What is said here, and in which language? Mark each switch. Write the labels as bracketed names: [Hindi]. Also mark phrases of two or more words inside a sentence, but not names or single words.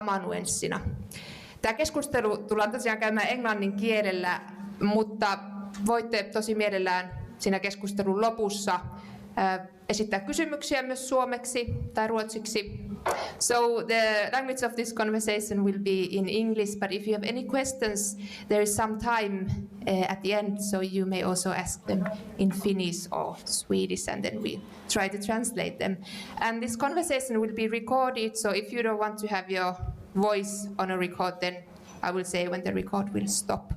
[Finnish] amanuenssina. Tämä keskustelu tullaan tosiaan käymään englannin kielellä, mutta voitte tosi mielellään siinä keskustelun lopussa esittää kysymyksiä myös suomeksi tai ruotsiksi. [English] So the language of this conversation will be in English, but if you have any questions, there is some time at the end, so you may also ask them in Finnish or Swedish, and then we try to translate them. And this conversation will be recorded, so if you don't want to have your voice on a record, then I will say when the record will stop.